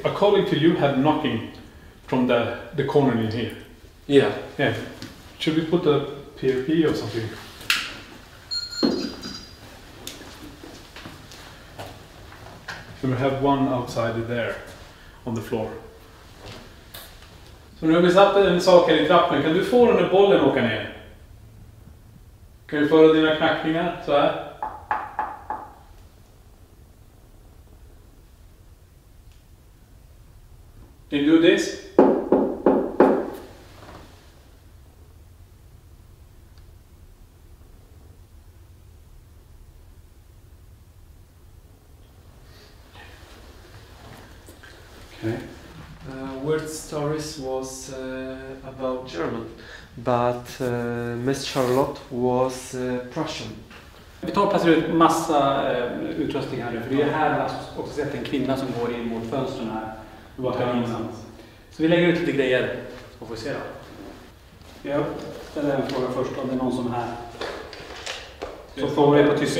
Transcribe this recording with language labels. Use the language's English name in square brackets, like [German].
[English] A colleague to you had knocking from the corner in here. Yeah. Yeah. Should we put a PRP or something? So we have one outside there on the floor. [Swedish] Så nu har vi satt en sak här i trappen. Kan du få den där bollen åka ner? Kan du föra dina knackningar så här? [English] Can you do this? Okay. Weird Stories was about German, but Miss Charlotte was Prussian. [Swedish] Vi tar och placerar ut massa utrustning här nu. För vi är här har också sett en kvinna som går in mot fönstren här. Så vi lägger ut lite grejer. Så får vi se då. Jag ställer en fråga först om det är någon som är här. Så får vi på tyska.